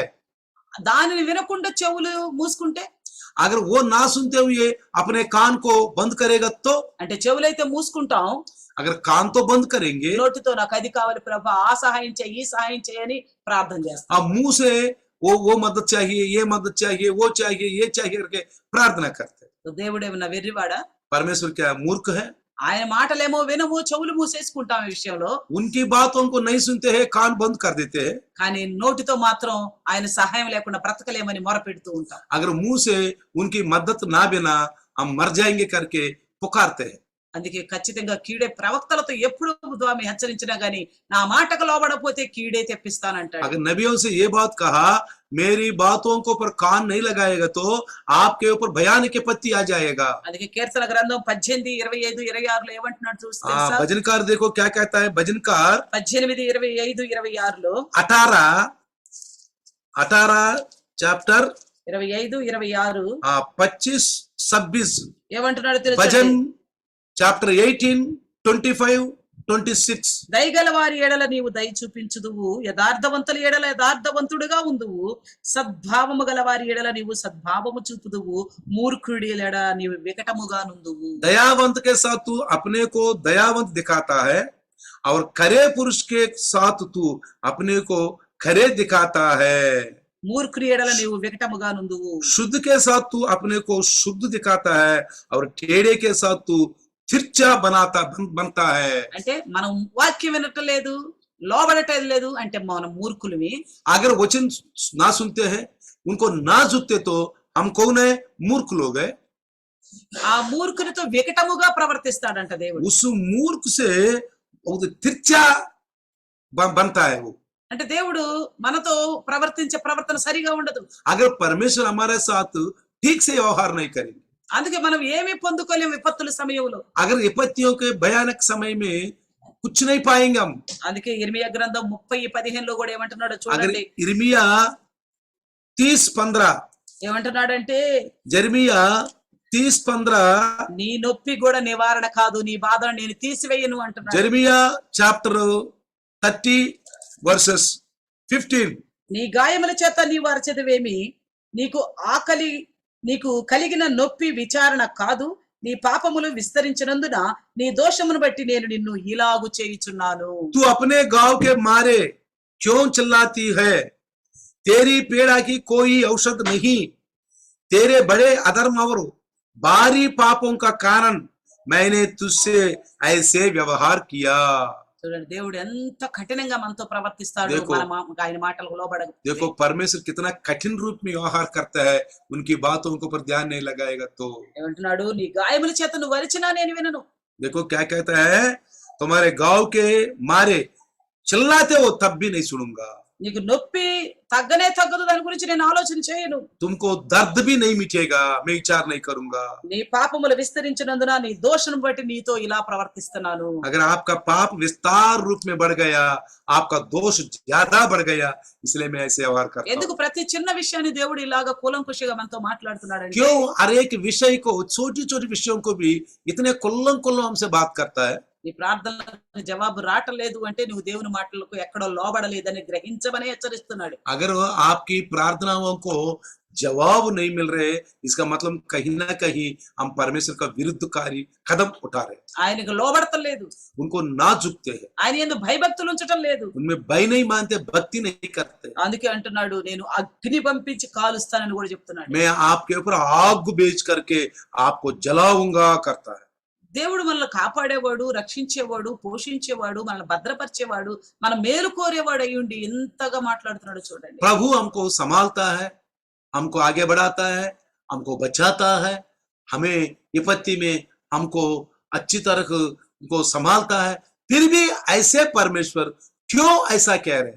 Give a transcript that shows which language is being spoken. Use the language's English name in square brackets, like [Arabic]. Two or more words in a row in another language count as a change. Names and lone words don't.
[Telugu] దానిని వినకుండా చెవులు మూసుకుంటే, [Hindi] अगर वो ना सुनते हुए अपने कान को बंद करेगा तो, [Telugu] అంటే చెవులైతే మూసుకుంటాం, [Hindi] अगर कान तो बंद करेंगे, [Telugu] నోటితో నాకు అది కావాలి ప్రభా, ఆ సహాయం చేయి, ఈ సహాయం చేయని ప్రార్థన చేస్తాం. [Hindi] अब मुंह से वो मदद चाहिए, ये मदद चाहिए, वो चाहिए, ये चाहिए करके प्रार्थना करते हैं. [Telugu] దేవుడు ఏమన్నా వెర్రివాడా? [Hindi] परमेश्वर क्या मूर्ख है? [Telugu] ఆయన మాటలేమో వినము, చెవులు మూసేసుకుంటాం ఈ విషయంలో. [Hindi] उनकी बातों को नहीं सुनते हैं, कान बंद कर देते हैं. [Telugu] కానీ నోటితో మాత్రం ఆయన సహాయం లేకుండా బ్రతకలేమని మొరపెడుతూ ఉంటాం. [Hindi] अगर मुंह से उनकी मदद ना बिना हम मर जाएंगे करके पुकारते हैं. [Telugu] అందుకే ఖచ్చితంగా కీడే ప్రవక్తలతో ఎప్పుడు స్వామి హెచ్చరించినా గానీ నా మాటకు లోబడపోతే కీడే తెప్పిస్తానంటాడు. [Hindi] अगर नबियों से ये बात कहा, मेरी बातों को पर कान नहीं लगाएगा तो आपके ऊपर भयानक विपत्ति आ जाएगा. [Telugu] అందుకే కీర్తన గ్రంథం 18, 25, 26లో ఏమంటున్నాడు చూస్తే [Hindi] भजनकार देखो क्या कहता है. भजनकार 18, 25, [Telugu] 26లో [Hindi] 18 चैप्टर 25, 26 25, 26 [Telugu] ఏమంటున్నాడు తెలుసా? [Hindi] भजन चैप्टर 18, 25, 26. [Telugu] దయగల వారి ఎడల నీవు దయ చూపించుదువు, యథార్థవంతుల ఎడల యథార్థవంతుడుగా ఉందువు, సద్భావము గల వారి ఎడల నీవు సద్భావము చూపుదువు, మూర్ఖుడి ఎడల నీవు వికటముగా నుందువు. [Hindi] दयावंत के साथ तू अपने को दयावंत दिखाता है और खरे पुरुष के साथ तू अपने को खरे दिखाता है. [Telugu] మూర్ఖుడి ఎడల నీవు వికటముగా నుందువు. [Hindi] शुद्ध के साथ तू अपने को शुद्ध दिखाता है और टेढ़े के साथ तू तिरछा बनता है. [Telugu] అంటే మనం వాక్యం వినటం లేదు, లోబడటం లేదు అంటే మనం మూర్ఖులమి. [Hindi] अगर वचन ना सुनते हैं, उनको ना झुकते तो हम कौन है? मूर्ख लोग है। [Telugu] ఆ మూర్ఖునితో వికటముగా ప్రవర్తిస్తాడంట దేవుడు. [Hindi] उस मूर्ख से वो तिरछा बनता है वो। [Telugu] అంటే దేవుడు మనతో ప్రవర్తించే ప్రవర్తన సరిగా ఉండదు. [Hindi] अगर परमेश्वर हमारे साथ ठीक से व्यवहार नहीं करेंगे, [Telugu] అందుకే మనం ఏమీ పొందుకోలేం విపత్తుల సమయంలో. [Hindi] अगर विपत्तियों के भयानक समय में कुछ नहीं पाएंगे हम। [Telugu] అందుకే ఇర్మియా గ్రంథం 30:15 కూడా ఏమంటున్నాడో [Hindi] अगर [Telugu] చూడండి. [Hindi] इर्मिया 30:15, [Telugu] ఏమంటున్నాడంటే [Hindi] जर्मिया 30:15, [Telugu] నీ నొప్పి కూడా నివారణ కాదు, నీ బాధను నేను తీసివేయను అంటున్నాడు. [English] जर्मिया chapter 30 verses 15, [Telugu] నీ గాయముల చేత నీవు అరచెదవేమి, నీకు కలిగిన నొప్పి విచారణ కాదు, నీ పాపములు విస్తరించినందున నీ దోషమును బట్టి నేను నిన్ను ఇలాగు చేయుచున్నాను. [Hindi] तू अपने गांव के मारे क्यों चिल्लाती है? तेरी पीड़ा की कोई औषध नहीं, तेरे बड़े अधर्म और भारी पापों का कारण मैंने तुझसे ऐसे व्यवहार किया। [Telugu] చూడండి దేవుడు ఎంత కఠినంగా మనతో ప్రవర్తిస్తాడు. [Hindi] देखो, [Telugu] ఆయన మాటలకు లోబడక. [Hindi] देखो परमेश्वर कितना कठिन रूप में व्यवहार करता है, उनकी बातों के ऊपर ध्यान नहीं लगाएगा तो। [Telugu] ఏమంటున్నాడు, నీ గాయముల చేత నువ్వు వరిచినా నేను వినను. [Hindi] देखो क्या कहता है, तुम्हारे गांव के मारे चिल्लाते हो तब भी नहीं सुनूंगा, [Telugu] నీకు నొప్పి తగ్గనే తగ్గదు, దాని గురించి నేను ఆలోచన చేయను. [Hindi] तुमको दर्द भी नहीं मिटेगा, मैं विचार नहीं करूंगा। [Telugu] నీ పాపములు విస్తరించినందున నీ దోషం బట్టి నీతో ఇలా ప్రవర్తిస్తున్నాను. [Hindi] अगर आपका पाप विस्तार रूप में बढ़ गया, आपका दोष ज्यादा बढ़ गया, इसलिए मैं ऐसे व्यवहार करता [Telugu] ఎందుకు [Hindi] हूं। [Telugu] ప్రతి చిన్న విషయాన్ని దేవుడు ఇలాగా కూలంకుషిగా మనతో మాట్లాడుతున్నాడంటే, [Hindi] क्यों हर एक विषय को, छोटी छोटी विषयों को भी इतने कुल्लम कुल्लम हमसे बात करता है? [Telugu] నీ ప్రార్థనలకు జవాబు రావట్లేదు అంటే నువ్వు దేవుని మాటలకు ఎక్కడో లోబడలేదని గ్రహించమని హెచ్చరిస్తున్నాడు. [Hindi] अगर आपकी प्रार्थनाओं को जवाब नहीं मिल रहे, इसका मतलब कहीं ना कहीं हम परमेश्वर का विरुद्धकारी कदम उठा रहे, [Telugu] ఆయనకు లోబడతలేదు, [Hindi] उनको ना झुकते हैं, [Telugu] ఆయన యందు భయభక్తులు ఉంచటం లేదు. [Hindi] उनमें भय नहीं मानते, भक्ति नहीं करते। [Telugu] అందుకే అంటున్నాడు, నేను అగ్ని పంపించి కాలుస్తానని కూడా చెప్తున్నాడు. [Hindi] मैं आपके ऊपर आग बेच करके आपको जलाऊंगा करता है। [Telugu] దేవుడు మనల్ని కాపాడేవాడు, రక్షించేవాడు, పోషించేవాడు, మనల్ని భద్రపరిచేవాడు, మన మేలు కోరేవాడు అయ్యుండి ఎంతగా మాట్లాడుతున్నాడు చూడండి. [Hindi] प्रभु हमको संभालता है, हमको आगे बढ़ाता है, हमको बचाता है, हमें विपत्ति में हमको अच्छी तरह को संभालता है, फिर भी ऐसे परमेश्वर क्यों ऐसा कह रहे हैं?